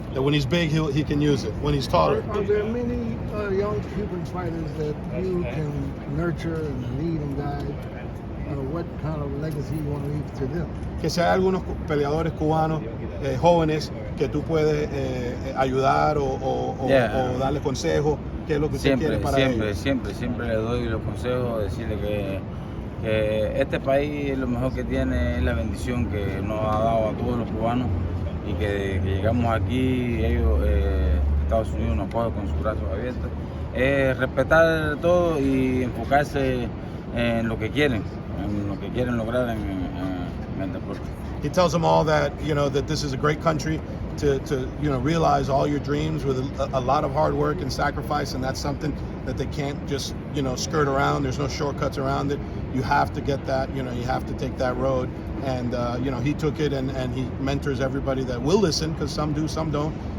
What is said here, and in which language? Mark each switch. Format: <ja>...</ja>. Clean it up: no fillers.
<en>That when he's big, he can use it. When he's taller. Are there many young Cuban fighters that you can nurture and lead and guide? What kind of legacy you want to leave to them?</en> <es>Que si hay algunos peleadores cubanos jóvenes que tú puedes ayudar o darle consejos, ¿qué es lo que usted quiere para ellos? Siempre le doy los consejos, decirle que este país lo mejor que tiene es la bendición que nos ha dado a todos los cubanos y que llegamos aquí, ellos, Estados Unidos nos coge con sus brazos abiertos. Respetar todo y enfocarse en lo que quieren lograr en el deporte.</es> <en>He tells them all that that this is a great country to realize all your dreams with a lot of hard work and sacrifice, and that's something that they can't just skirt around. There's no shortcuts around it. You have to get that. You have to take that road, and he took it, and he mentors everybody that will listen, because some do, some don't.</en>